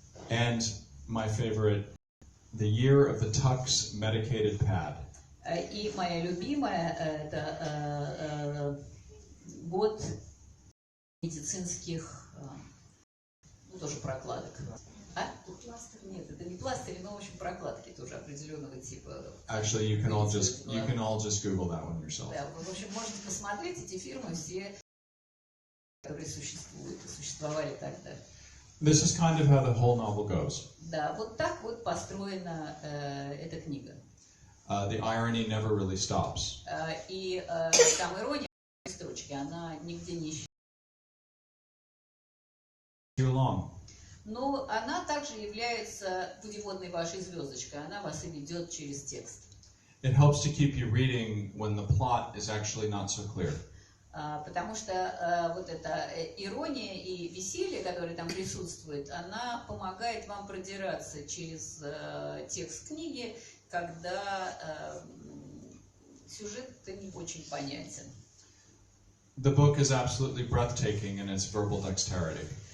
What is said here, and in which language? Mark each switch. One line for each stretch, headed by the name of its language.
English: And my favorite, the year of the Tux medicated pad.
Russian: И моя любимая — это год медицинских, ну, тоже прокладок. Нет, это не пластырь, но, в общем, прокладки тоже определенного типа.
English: Actually, you can all just Google that one yourself.
Russian: Да, вы, в общем, можете посмотреть эти фирмы все, которые существовали тогда.
English: This is kind of how the whole novel goes.
Russian: Да, вот так вот построена эта книга.
English: The irony never really stops.
Russian: И там ирония в строчке, она нигде не исчезает.
English: Too long.
Russian: Но она также является путеводной вашей звездочкой, она вас и ведет через текст.
English: It helps to keep you reading when the plot is actually not so clear.
Russian: Потому что вот эта ирония и веселье, которое там присутствует, она помогает вам продираться через текст книги, когда сюжет не очень понятен.
English: The book is absolutely breathtaking in its verbal dexterity.